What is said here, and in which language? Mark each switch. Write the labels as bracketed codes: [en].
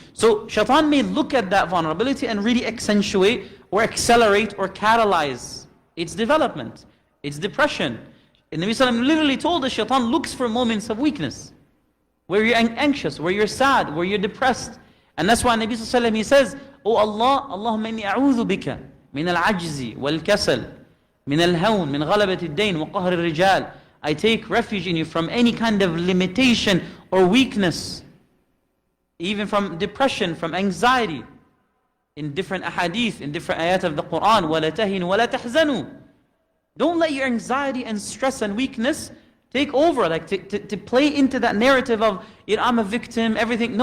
[en] So shaitan may look at that vulnerability and really accentuate or accelerate or catalyze its development, its depression. And Nabi Sallallahu Alaihi Wasallam literally told us, shaitan looks for moments of weakness, where you're anxious, where you're sad, where you're depressed. And that's why Nabi Sallallahu Alaihi Wasallam, he says, "Oh Allah, [ar] Allahumma inni a'udhu bika من العجز والكسل من الهون من غلبة الدين وقهر الرجال. [en] I take refuge in you from any kind of limitation or weakness, even from depression, from anxiety. In different ahadith, in different ayat of the Quran, [ar] وَلَا تَهِنُوا وَلَا تَحْزَنُوا. [en] Don't let your anxiety and stress and weakness take over, like to play into that narrative of, I'm a victim, everything.